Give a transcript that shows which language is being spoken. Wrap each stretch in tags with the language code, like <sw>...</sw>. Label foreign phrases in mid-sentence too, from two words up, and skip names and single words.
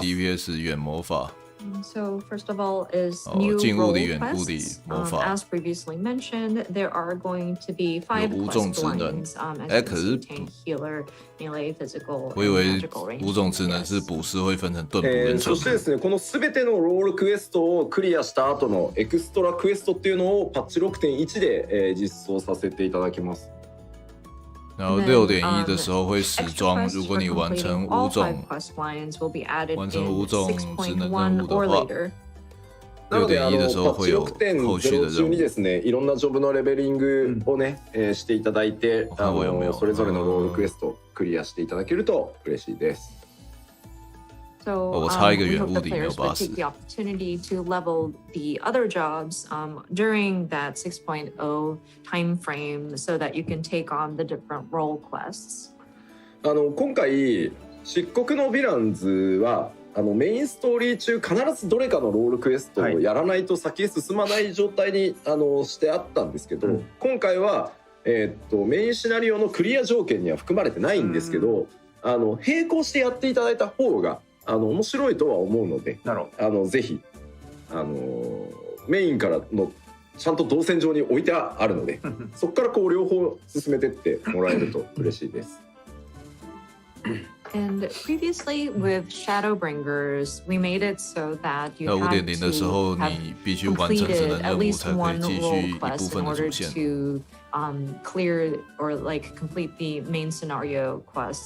<zh>DPS 远魔法</zh> <en>So first of all is new role quests. As previously mentioned, there are going to be 5 quest lines as you tank, healer, melee, physical, and magical range.</en> <zh>五种职能是补师会分成盾补跟</zh> <ja>そしてですねこの全てのロールクエストをクリアした後のエクストラクエストっていうのをパッチ 6.1 で、実装させていただきます。</ja> <zh>然后6.1的时候会时装，如果你完成5种职能任务的话，6.1的时候会有后续的任務。</zh> <ja>中にですね、いろんなジョブのレベリングをね、していただいて、それぞれのロールクエストクリアしていただけると嬉しいです。</ja> <en>So we hope the players would take the opportunity to level the other jobs during that 6.0 time frame so that you can take on the different role quests.</en> <ja>今回漆黒のヴィランズはメインストーリー中必ずどれかのロールクエストをやらないと先へ進まない状態にしてあったんですけど、今回は、メインシナリオのクリア条件には含まれてないんですけど、並行してやっていただいた方が面白いとは思うので、ぜひメインからのちゃんと動線上に置いてあるのでそこからこう両方進めてってもらえると嬉しいです。</ja> <en>And previously with Shadowbringers, we made it so that you had to have completed at least one role quest in order to clear or like complete the main scenario quests.</en>